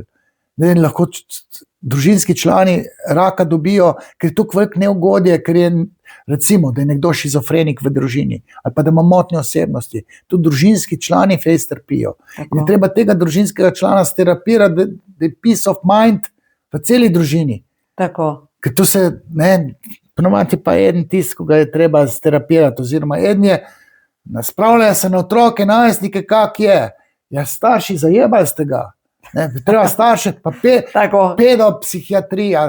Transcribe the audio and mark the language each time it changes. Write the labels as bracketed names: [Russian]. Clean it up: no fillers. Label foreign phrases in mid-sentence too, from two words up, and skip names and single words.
[Slovenian] Lahko družinski člani raka dobijo, ker je tukaj veliko neugodje, ker je, recimo, da je nekdo šizofrenik v družini ali pa da ima motnje osebnosti. Tudi družinski člani fejs trpijo. In treba tega družinskega člana sterapirati, da je [English] peace of mind [Slovenian] v celi družini. Tako. Ker to se, ponovadi pa eden tisk, ko ga je treba sterapirati, oziroma eden je, spravljajo se na otroke, najstnike, kak je. Ja, starši zajebali ste ga. Treba starše, pa pedopsihiatrija.